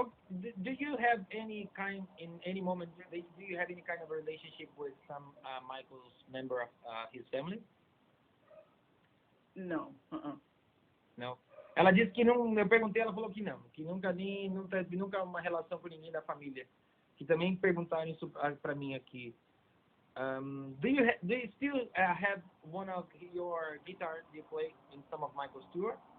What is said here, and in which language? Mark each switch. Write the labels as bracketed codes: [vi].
[en] Do you have any kind in any moment? Do you have any kind of relationship with some Michael's member of his family? No. [pt] Não. Ela disse que não. Eu perguntei, ela falou que não, que nunca uma relação com ninguém da família. Que também perguntaram isso para mim aqui. [en] Do you still have one of your guitars you play in some of Michael's tour?